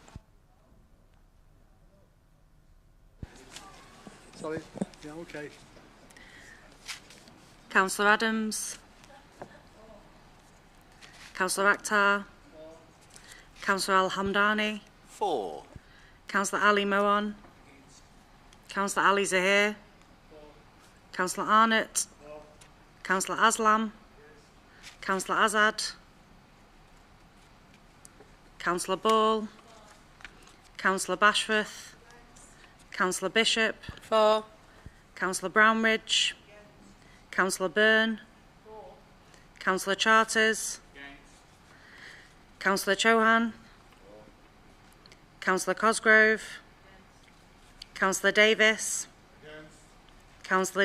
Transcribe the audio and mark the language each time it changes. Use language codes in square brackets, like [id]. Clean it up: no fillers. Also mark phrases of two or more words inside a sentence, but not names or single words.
[en] Sorry. Yeah, okay. Councillor Adams, Councillor Akhtar, Councillor Al Hamdani, 4. Councillor Ali Moan, Councillor Ali Zahir, Councillor Arnott, Councillor Aslam, Councillor Azad, Councillor Ball, Councillor Bashforth, Councillor Bishop, 4. Councillor Brownridge, Councillor Byrne, Councillor Charters, Councillor Chauhan, Councillor Cosgrove, Councillor Davis, Councillor